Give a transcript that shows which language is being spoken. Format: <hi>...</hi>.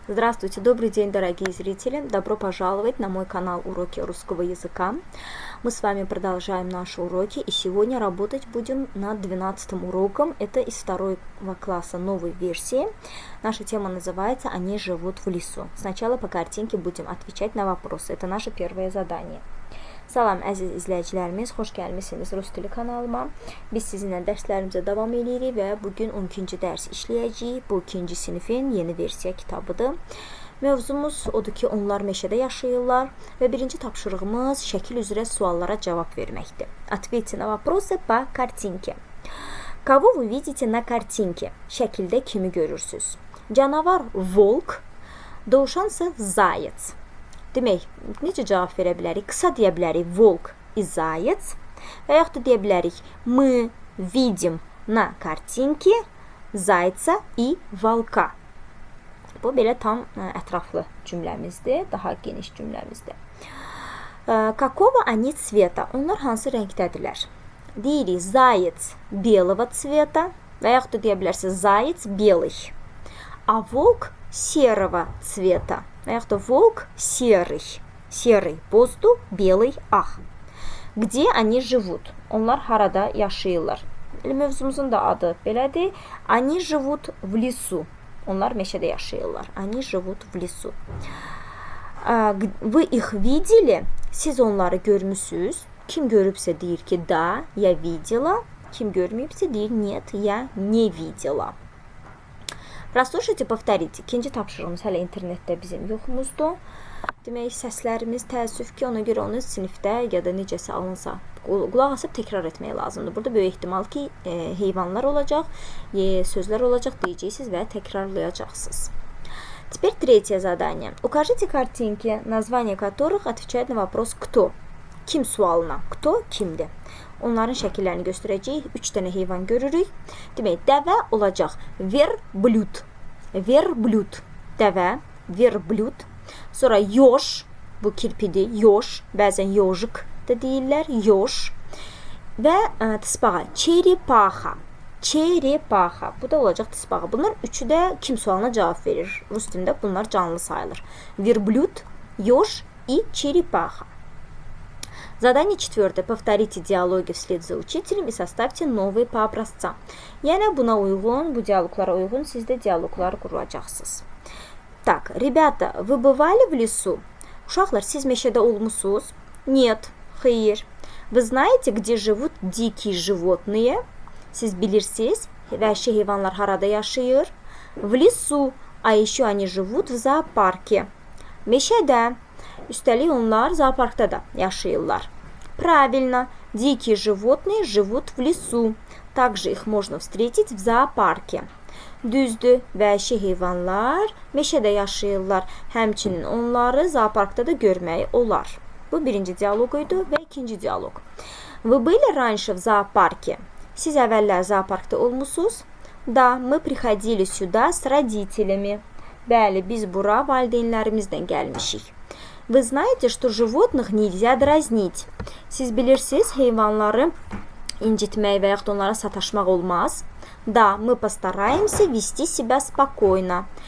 <ru>Здравствуйте, добрый день, дорогие зрители! Добро пожаловать на мой канал Уроки русского языка. Мы с вами продолжаем наши уроки, и сегодня работать будем над 12-м уроком. Это из 2 класса новой версии. Наша тема называется «Они живут в лесу». Сначала по картинке будем отвечать на вопросы. Это наше первое задание.</ru> <az>Salam əziz izləyicilərimiz, xoş gəlmisiniz Rus dili kanalıma. Biz sizinlə dərslərimizə davam edirik və bugün 12-ci dərs işləyəcəyik. Bu 2-ci sinifin yeni versiya kitabıdır. Mövzumuz odur ki, onlar meşədə yaşayırlar və birinci tapşırığımız şəkil üzrə suallara cavab verməkdir.</az> <ru>Ответьте на вопросы по картинке. Кого вы видите на картинке?</ru> <az>Şəkildə kimi görürsünüz? Canavar volk, dovşansa zayet. Demək, necə cavab verə bilərik? Qısa deyə bilərik</az> <ru>volk и заяц</ru> <az>və yaxud da deyə bilərik</az> <ru>мы видим на картинке зайца и волка.</ru> <az>Bu belə tam ətraflı cümləmizdir, daha geniş cümləmizdir.</az> <ru>Какого они цвета?</ru> <az>Onlar hansı rəngdədirlər? Deyirik</az> <ru>заяц белого цвета</ru> <az>və yaxud da deyə bilərsiniz</az> <ru>заяц белый. А волк серого цвета.</ru> <az>Və yaxud da</az> <ru>волк серый.</ru> <az>Серый bozdu, белый ağ.</az> <ru>Где они живут?</ru> <az>Onlar harada yaşayırlar? Mövzumuzun da adı belədir.</az> <ru>Они живут в лесу.</ru> <az>Onlar meşədə yaşayırlar.</az> <ru>Они живут в лесу. Вы их видели?</ru> <az>Siz onları görmüsünüz. Kim görübsə deyir ki,</az> <ru>да, я видела.</ru> <az>Kim görməyibsə deyir,</az> <ru>нет, я не видела. Прослушайте, повторите.</ru> <az>İkinci tapşırığımız hələ internetdə bizim yoxumuzdur. Demək, səslərimiz təəssüf ki, ona görə onu sinifdə ya da necəsə alınsa, qulaq asıb təkrar etmək lazımdır. Burada böyük ehtimal ki, heyvanlar olacaq, sözlər olacaq, deyəcəksiniz və təkrarlayacaqsınız.</az> <ru>Теперь третье задание. Укажите картинки, названия которых отвечает на вопрос «кто».</ru> <az>Kim sualına. Кто kimdir? Onların şəkillərini göstərəcəyik. 3 dənə heyvan görürük. Demək, dəvə olacaq. Verblüt. Verblüt. Dəvə. Verblüt. Sonra yoş. Bu kirpidir. Yoş. Bəzən yojik də deyirlər. Yoş. Və tısbağa. Çeripaxa. Çeripaxa. Bu da olacaq tısbağa. Bunlar üçü də kim sualına cavab verir. Rus dilində bunlar canlı sayılır.</az> <ru>Verblüt, yoş и черепаха. Задание 4. Повторите диалоги вслед за учителем и составьте новые по образцам.</ru> <az>Yəni buna uyğun, bu dialoglara uyğun siz də dialoglar quracaqsınız.</az> <ru>Так, ребята, вы бывали в лесу?</ru> <az>Uşaqlar, siz meşədə olmusunuz?</az> <ru>Нет, xeyr. Вы знаете, где живут дикие животные?</ru> <az>Siz bilirsiniz, vəhşi heyvanlar harada yaşayır?</az> <ru>В лесу, а еще они живут в зоопарке.</ru> <az>Meşədə. Üstəlik onlar zooparkda da yaşayırlar.</az> <ru>Правильно, дикие животные живут в лесу. Также их можно встретить в зоопарке.</ru> <az>Düzdür, vəhşi heyvanlar meşədə yaşayırlar. Həmçinin onları zooparkda da görmək olar. Bu birinci dialoq idi və ikinci dialoq.</az> <ru>Вы были раньше в зоопарке?</ru> <az>Siz əvvəllər zooparkda olmusunuz?</az> <ru>Да, мы приходили сюда с родителями.</ru> <az>Bəli, biz bura valideynlərimizlə gəlmişik.</az> <ru>Вы знаете, что животных nельзя дразнить?</ru> <az>Siz bilirsiniz, heyvanları incitmək və yaxud onlara sataşmaq olmaz.</az> <ru>Да, мы постараемся вести себя спокойно.</ru>